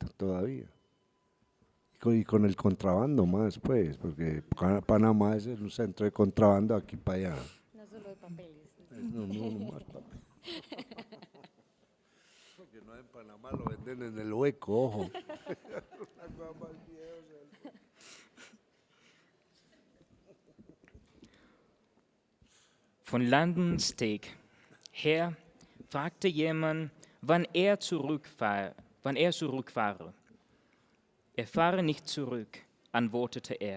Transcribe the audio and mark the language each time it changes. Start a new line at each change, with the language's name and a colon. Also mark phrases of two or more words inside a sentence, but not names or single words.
Spanish: Todavía. Y con el contrabando más, pues, porque Panamá es un centro de contrabando aquí para allá. No solo de papeles. No más papel. Porque no en Panamá lo venden en el hueco, ojo.
German: Von Landensteg her fragte jemand, wann er zurückfahre. Er fahre nicht zurück, antwortete er.